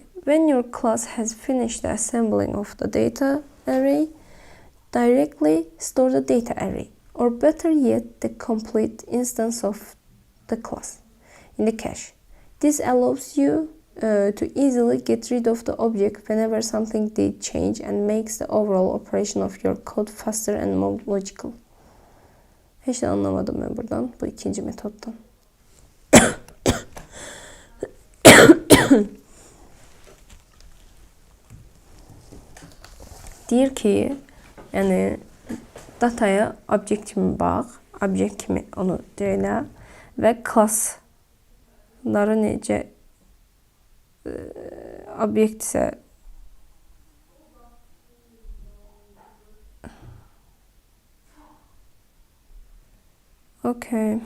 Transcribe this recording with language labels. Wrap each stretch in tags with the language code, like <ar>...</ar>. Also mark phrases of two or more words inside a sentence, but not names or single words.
<en>When your class has finished the assembling of the data array, directly store the data array, or better yet, the complete instance of the class in the cache. This allows you to easily get rid of the object whenever something did change and makes the overall operation of your code faster and more logical.</en> <tr>Hiç de anlamadım ben buradan, bu ikinci metottan.</tr> <az>Deyir ki, yəni dataya obyekt kimi bax, obyekt kimi onu deyirlər və klassları necə obyekt isə okay.</az>